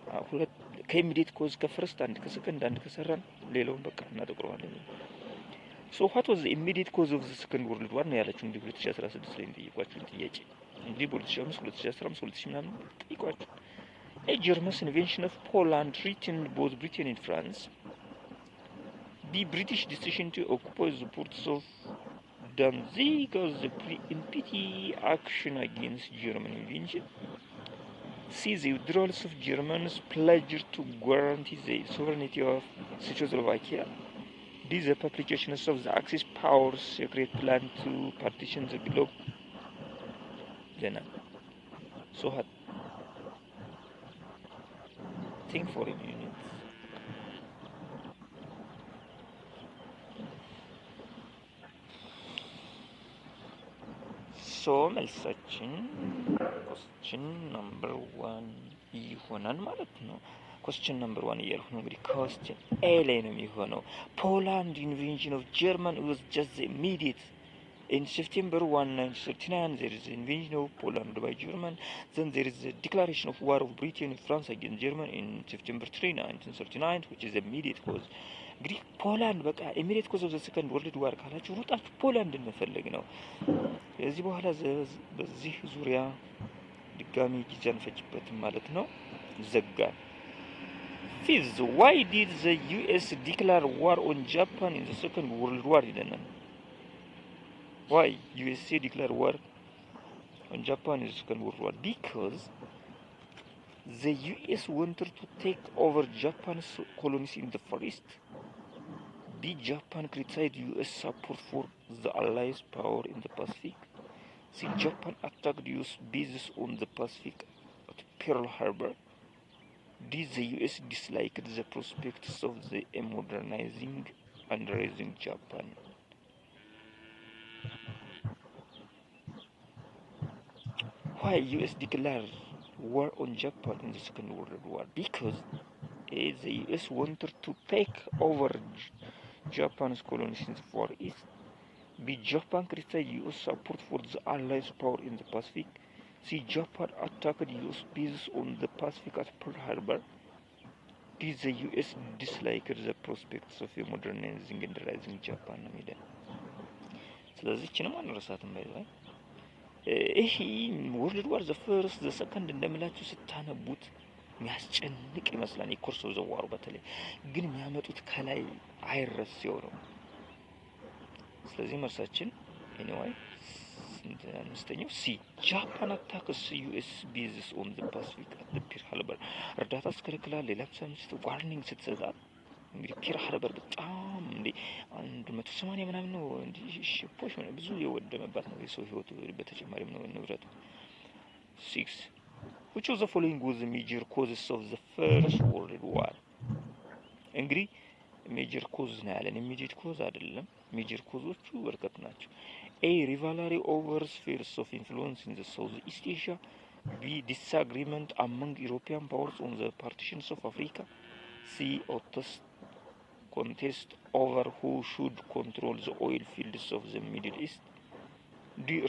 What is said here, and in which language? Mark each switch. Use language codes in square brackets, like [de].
[am] ሁለት ከኢሚዲየት ኮዝ ከፈርስት አንድ ከሰከንድ አንድ ከሰራን ሌላውን በቃ እናጠቅረዋለን። [en] So what was the immediate cause of the second world war [am] ነው ያለችው እንግዲህ 2016 ላይ ጠይቋችሁ ጥያቄ እንግዲህ 2015 2015 2000 ምናምን ጠይቋችሁ [en] a German invasion of Poland threatened both Britain and France. The British decision to occupy the ports of Danzig as the pre-empty action against German invasion. See the withdrawal of Germans pledge to guarantee the sovereignty of Czechoslovakia. This is the publication of the Axis powers secret plan to partition the globe. Then, so hot. Think for a minute. So, [am] መልሳችን [en] question number 1 [am] ይሆናል ማለት ነው። [en] question number 1 [am] እያልኩ ነው እንግዲህ [en] question A [am] ላይ ነው የሚሆነው። [en] Poland invasion of German was just the immediate. In September 1, 1939, there is the invasion of Poland by German. Then there is the declaration of war of Britain and France against Germany in September 3, 1939, which is the immediate cause. [am] እንግዲህ ፖላንድ በቃ ኢሚዲየት ኮዝ ኦፍ ዘ ሰከንድ ወርልድ ዋር ካላችሁ ሩጣችሁ ፖላንድ እንፈልግ ነው። ከዚህ በኋላ በዚህ ዙሪያ ድጋሚ ጊዜ አንፈጅበትም ማለት ነው። ዘጋን። [en] Fifth, why did the US declare war on Japan in the Second World War? Why USA declared war on Japan in the Second World War? Because the US wanted to take over Japan's colonies in the Far East. B. Japan criticized US support for the Allies' power in the Pacific. C. Japan attacked US bases on the Pacific at Pearl Harbor. D. The US disliked the prospects of the modernizing and raising Japan. Why US declared war on Japan in the Second World War? Because the US wanted to take over Japan's colonies in the Far East. B. Japan criticized US support for the Allies' power in the Pacific. C. Japan attacked US bases on the Pacific at Pearl Harbor. D. The US disliked the prospects of a modernizing and rising Japan. [am] ስለዚህ እችንም አንረሳትም ባይዘይ ይሄ ወርልድ ዋር ዘ ፈርስት ዘ ሰከንድ እንደምላችሁ ስታነቡት የሚያስጨንቅ ይመስላል። የኮርስ ዘዋሩ በተለይ ግን የሚያመጡት ከላይ አይረሴው ነው። ስለዚህ መርሳችን ኤኒዌይ አምስተኛው ሲ ጃፓን አታክስ ዩኤስ ቤዝስ ኦን ዘ ፓሲፊክ አት ዘ ፒር ሃርበር እርዳታ አስከለክላል። ሌላ ሳምስት ዋርኒንግ ስትሰጣት እንግዲህ ፒር ሃርበር በጣም እንዴ 180 ምናምን ነው እንዴ ሽፖች ማለት ብዙ የወደመባት ነው የሰው ህይወት በተጨማሪም ነው ንብረቱ። [en] 6 which of the following was the major causes of the first world war? [am] እንግዲህ ሜጀር ኮዝ ነው ያለን ኢሚዲየት ኮዝ አይደለም። ሜጀር ኮዞቹ በርከት ናቸው። A. [en] rivalry over spheres of influence in the Southeast Asia. B. disagreement among European powers on the partitions of Africa. C. contest over who should control the oil fields of the Middle East. D.